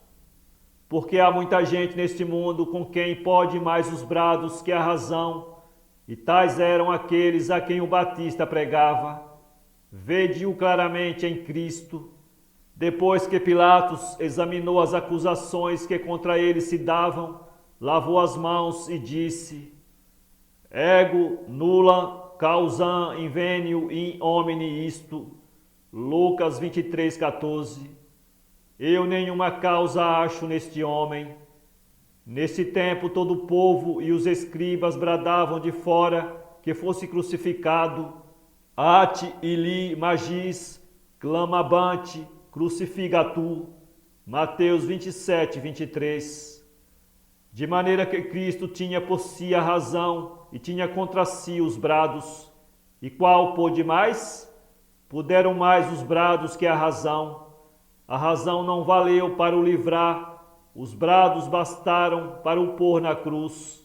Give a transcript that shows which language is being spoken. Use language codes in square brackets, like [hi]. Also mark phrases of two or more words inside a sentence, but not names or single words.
[pt] Porque há muita gente neste mundo com quem pode mais os brados que a razão, e tais eram aqueles a quem o Batista pregava. Vede-o claramente em Cristo. Depois que Pilatos examinou as acusações que contra ele se davam, lavou as mãos e disse, [la] ego nulla causam invenio in homine isto. [pt] Lucas 23:14. Eu nenhuma causa acho neste homem. Nesse tempo todo o povo e os escribas bradavam de fora que fosse crucificado. [la] Ate ili magis clamabante crucifigatur. [pt] Mateus 27:23. De maneira que Cristo tinha por si a razão e tinha contra si os brados. E qual pôde mais? Puderam mais os brados que a razão. A razão não valeu para o livrar, os brados bastaram para o pôr na cruz.